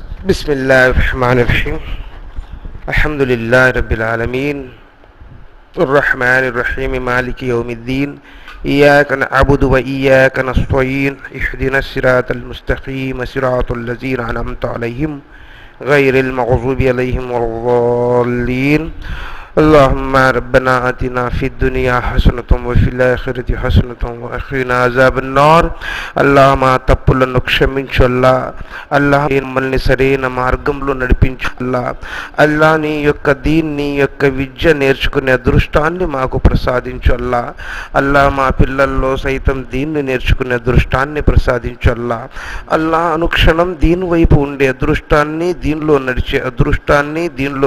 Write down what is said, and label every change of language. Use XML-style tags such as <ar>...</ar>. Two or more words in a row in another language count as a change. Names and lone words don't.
<ar>بسم الله الرحمن الرحيم الحمد لله رب العالمين الرحمن الرحيم مالك يوم الدين إياك نعبد وإياك نستعين اهدنا الصراط المستقيم صراط الذين أنعمت عليهم غير المغضوب عليهم ولا الضالين اللهم ربنا آتنا في الدنيا حسنة وفي الآخرة حسنة وقنا عذاب النار اللهم</ar> <te>తప్పులను క్షమించు అల్లా అల్లాహ్ మమ్మల్ని సరైన మార్గంలో నడిపించు అల్లా అల్లా నీ యొక్క దీన్ నీ యొక్క విద్య నేర్చుకునే అదృష్టాన్ని మాకు ప్రసాదించు అల్లా అల్లా మా పిల్లల్లో సైతం దీన్ని నేర్చుకునే అదృష్టాన్ని ప్రసాదించు అల్లా అల్లా అనుక్షణం దీని వైపు ఉండే అదృష్టాన్ని దీనిలో నడిచే అదృష్టాన్ని దీనిలో</te>